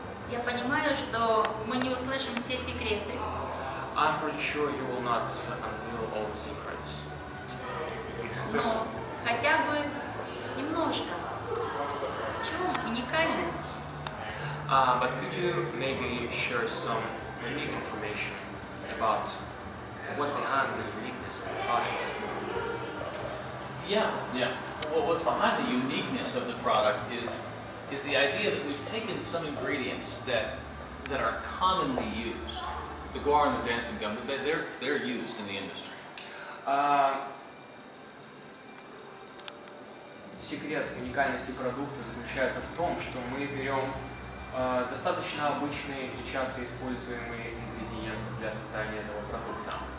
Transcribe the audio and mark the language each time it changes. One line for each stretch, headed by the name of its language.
Russian: Я понимаю, что мы не услышим все секреты,
English: I'm pretty sure you will not unveil all the secrets.
Russian: но хотя бы немножко. В чем уникальность?
English: But could you maybe share some unique information about what's behind the uniqueness of the product? Yeah. Well, what's behind the uniqueness of the product is the idea that we've taken some ingredients that that are commonly used. The guar and the xanthan gum, they're used in the industry.
Russian: Секрет уникальности продукта заключается в том, что мы берем достаточно обычные и часто используемые ингредиенты для создания этого продукта.